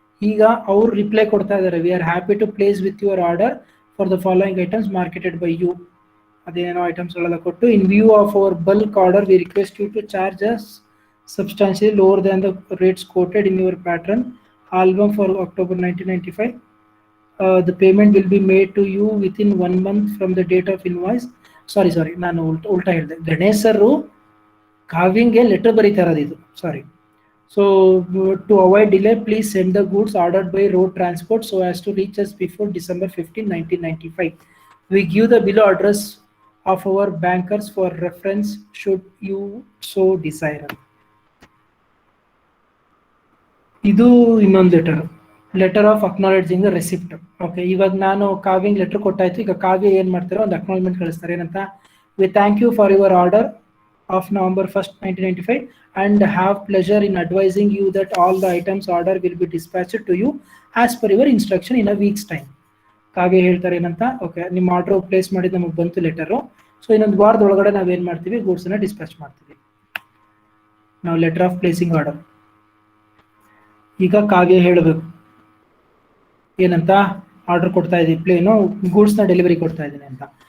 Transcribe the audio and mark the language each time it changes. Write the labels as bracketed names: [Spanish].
[Kannada] ಈಗ ಅವ್ರು ರಿಪ್ಲೈ ಕೊಡ್ತಾ ಇದ್ದಾರೆ, [English] We are happy to place with your order for the following items marketed by you. [Kannada] ಅದೇನೋ ಐಟಮ್ಸ್ಗಳೆಲ್ಲ ಕೊಟ್ಟು, [English] In view of our bulk order we request you to charge us substantially lower than the rates quoted in your pattern album for October 1995. The payment will be made to you within 1 month from the date of invoice. [Kannada] Sorry, ನಾನು ಉಲ್ಟಾ ಹೇಳಿದೆ. ಗಣೇಶರು ಕಾವ್ಯಂಗೆ letter ಬರೀತಾ ಇರೋದು ಇದು, ಸಾರಿ. [English] So to avoid delay, please send the goods ordered by road transport so as to reach us before December 15, 1995. We give the below address of our bankers for reference should you so desire. [Kannada] ಇದು ಇನ್ನೊಂದು [English] Letter of acknowledging the receipt. [Kannada] Okay, ಇವಾಗ ನಾನು ಕಾವ್ಯಂಗ್ letter ಕೊಟ್ಟಾಯ್ತು. ಈಗ ಕಾವ್ಯ ಏನು ಮಾಡ್ತಾರೆ, ಒಂದು acknowledgement ಕಳಿಸ್ತಾರೆ. [English] ಏನಂತ, we thank you for your order of November 1st, 1995 and have pleasure in advising you that all the items order will be dispatched to you as per your instruction in a week's time. [Kannada] ಕಾವ್ಯ ಹೇಳ್ತಾರೆ ಏನಂತ, okay ನಿಮ್ಮ order place ಮಾಡಿದ್ದು ನಮಗೆ ಬಂತು letter, so ಇನ್ನೊಂದು ವಾರದೊಳಗಡೆ ನಾವೇನು ಮಾಡ್ತೀವಿ, ಗೂಡ್ಸನ್ನ dispatch ಮಾಡ್ತೀವಿ. ನಾವು [English] Letter of placing order. [Kannada] ಈಗ ಕಾವ್ಯ ಹೇಳಬೇಕು ಏನಂತ, ಆರ್ಡರ್ ಕೊಡ್ತಾ ಇದ್ದೀವಿ, ಪ್ಲೇನು ಗೂಡ್ಸ್ನ ಡೆಲಿವರಿ ಕೊಡ್ತಾ ಇದ್ದೀನಿ ಅಂತ.